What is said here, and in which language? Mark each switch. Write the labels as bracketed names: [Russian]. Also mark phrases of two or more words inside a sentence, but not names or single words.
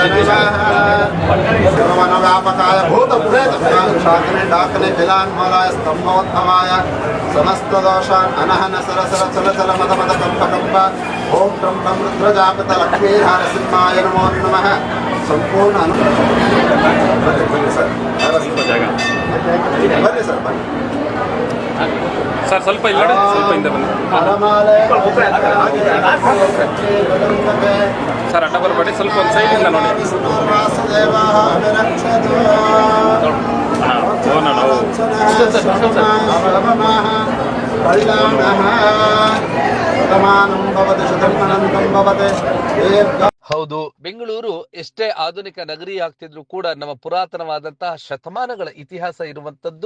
[Sanskrit] नमः सर्वनव्यापकाय भूतप्रेतशाकिने डाकने बिलान्मलाय स्तम्भोद्भवाय समस्तदोषान् अनहन सरसर चलचल मद मद कंप कंप ओम ब्रह्म रुद्रजापत लक्ष्मीधार सिंहाय नमो नमः संपूर्ण [Kannada] ಬನ್ನಿ ಸರ್ ಸರ್ ಸ್ವಲ್ಪ ಇಲ್ಲ ಸ್ವಲ್ಪ ಹಿಂದೆ ಬನ್ನಿ ಸರ್ ಅಡ್ಡ ಬರಬೇಡಿ ಸ್ವಲ್ಪ ಒಂದು ಸೈಡಿಂದ ನೋಡಿ ಹೌದು, ಬೆಂಗಳೂರು ಎಷ್ಟೇ ಆಧುನಿಕ ನಗರಿ ಆಗ್ತಿದ್ರು ಕೂಡ ನಮ್ಮ ಪುರಾತನವಾದಂತಹ ಶತಮಾನಗಳ ಇತಿಹಾಸ ಇರುವಂತದ್ದು.